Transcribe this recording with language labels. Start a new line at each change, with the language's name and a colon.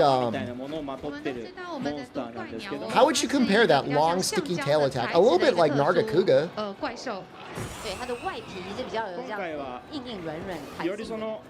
Chinese: 我们都知道我们的独怪鸟哦
English: how would you compare that long, sticky tail attack? A little bit like Nargacuga.
Chinese: 怪兽。对它的外皮是比较有这样硬软弹性的。